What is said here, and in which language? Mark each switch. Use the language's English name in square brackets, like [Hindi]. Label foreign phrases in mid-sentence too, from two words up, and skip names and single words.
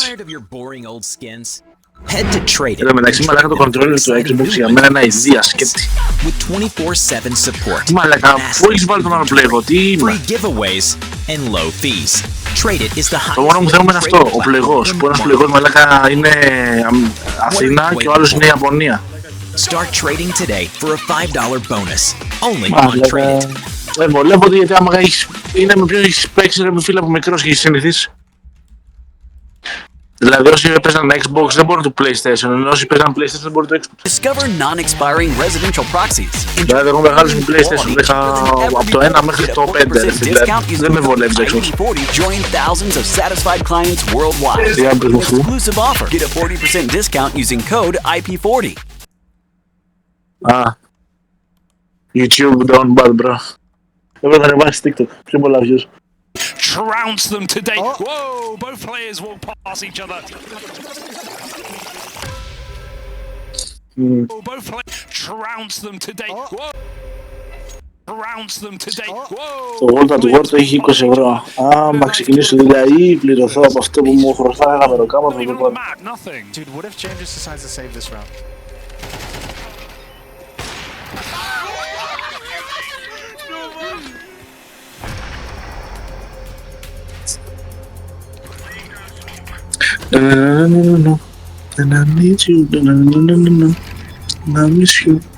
[English] Tired of your boring old skins? Head to Trade It. [Greek] Εδώ μεταξύ μαλάκα το controller του Xbox για μένα είναι αηδία σκέτη. [English] With 24/7 support. [Greek] Μαλάκα, πού έχεις βάλει τον άλλο πλέγο, τι είμαι. [English] Free giveaways and low fees. Trade It is the highest. [Greek] Το μόνο μου θέμα είναι αυτό, ο πλεγός. Που ένας πλεγός μαλάκα είναι Αθήνα και ο άλλος είναι Ιαπωνία. [English] Start trading today for a $5 bonus. Only on Trade It. [Greek] Βλέπω ότι γιατί άμα είναι με ποιον έχεις παίξει ρε με φίλε από μικρός και έχεις συνηθίσει. Δηλαδή όσοι παίζαν Xbox δεν μπορούν το PlayStation, ενώ όσοι παίζαν PlayStation δεν μπορούν το Xbox. [English] Discover non-expiring residential proxies. [Greek] Δηλαδή εγώ μεγάλος με PlayStation, είχα από το 1 μέχρι το 5 ρε φίλε. Δεν με βολεύει το Xbox. [English] Join thousands of satisfied clients worldwide. [Greek] Τι άμπρες μου φου. [English] Exclusive offer. Get a 40% discount using code IP40. YouTube down bad bro. [Greek] Έπρεπε να ανεβάσεις TikTok, πιο πολλά views. [English] Trounce them today. Whoa, both players will pass each other. Both players trounce them today. Whoa. Trounce them today. Whoa. [Greek] Το World at War το έχει 20 ευρώ. Άμα ξεκινήσω δουλειά ή πληρωθώ από αυτό που μου χρωστάει ένα μεροκάμα θα το πάρω. [English] Nothing. Dude, what if James just decides to save this round? And I need you, and I miss you.